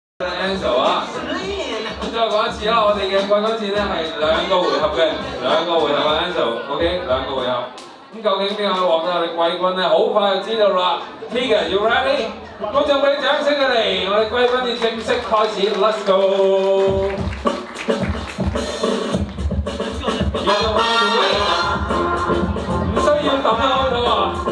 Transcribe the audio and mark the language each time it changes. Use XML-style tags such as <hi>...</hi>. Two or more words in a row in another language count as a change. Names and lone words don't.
<yue>Ansel 啊，再講一次啦，我哋嘅季軍戰咧係2個回合嘅，2個回合啊 Ansel，OK， 2個回合。咁究竟邊個獲得我哋季軍咧？好快就知道啦。Tegan，</yue> <en>you ready？</en> <yue>觀眾俾掌聲佢哋，我哋季軍戰正式開始 ，</yue> <en>Let's go！</en> <yue>唔需要抌啊，開到啊！</yue>